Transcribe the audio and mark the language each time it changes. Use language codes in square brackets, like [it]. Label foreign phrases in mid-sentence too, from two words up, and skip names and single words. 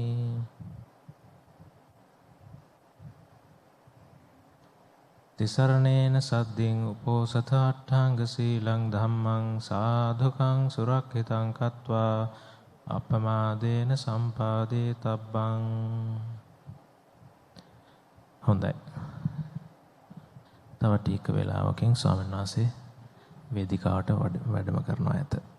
[pi] තිසරණේන සද්දින් උපෝසත අට්ඨාංග සීලං ධම්මං සාධුකං සුරක්ඛිතං කତ୍වා අපමාදේන සම්පාදේ තබ්බං. [si] හොඳයි. තව ටික වෙලාවකින් ස්වාමීන් වහන්සේ වේදිකාවට වැඩම කරනවා ඇත.